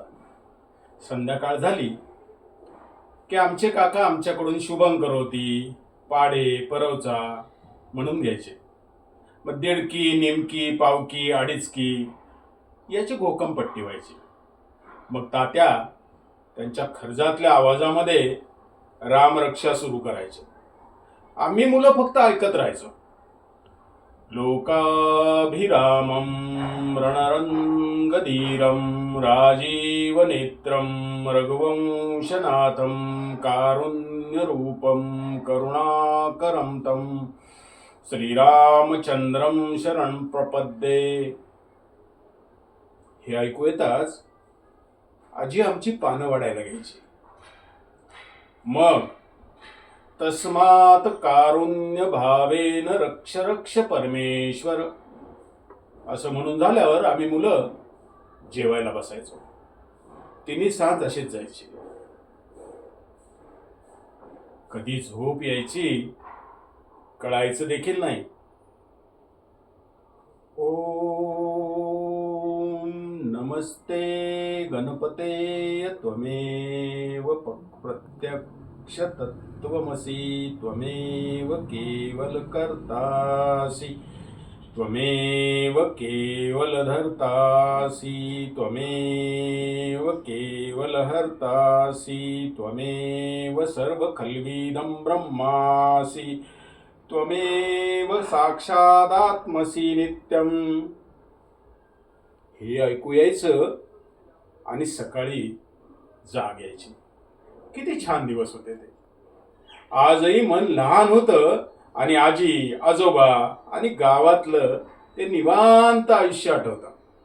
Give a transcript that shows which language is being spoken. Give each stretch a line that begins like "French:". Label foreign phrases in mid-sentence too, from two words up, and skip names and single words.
Marathi: संध्याकाळ झाली की आमचे काका आमच्याकडून शुभं करोती, पाडे, परवचा म्हणून घ्यायचे. मग दीडकी, नेमकी, पावकी, अडीचकी याची घोकमपट्टी व्हायची. मग तात्या त्यांच्या खर्जातल्या आवाजामध्ये रामरक्षा सुरू करायचे. आम्ही मुलं फक्त ऐकत राहायचो.
Sanskrit: लोकाभिरामं रणरंगधीरं राजीवनेत्रं रघुवंशनाथं कारुण्यरूपं करुणाकरं तं श्रीरामचंद्रं शरणं प्रपद्ये.
Marathi: हे ऐकू येताच आजी आमची पानं वाढायला घ्यायची. मग
Sanskrit: तस्मात् कारुण्य भावेन रक्ष रक्ष परमेश्वर
Marathi: असं म्हणून झाल्यावर आम्ही मुलं जेवायला बसायचो. तिन्ही साथ अशीच जायची. कधी झोप यायची कळायचं देखील नाही.
Sanskrit: ओम नमस्ते गणपते त्वमेव प्रत्यक्ष तत्त्वमसि त्वमेव केवल कर्तासि त्वमेव केवल धर्तासि त्वमेव केवल हर्तासि त्वमेव सर्व खल्विदं ब्रह्मासि त्वमेव साक्षादात्मसि नित्यं.
Marathi: हे ऐकू यायचं आणि सकाळी जाग यायची. किती छान दिवस होते ते. आजही मन लहान होतं आणि आजी, आजोबा आणि गावातलं ते निवांत आयुष्य आठवतं.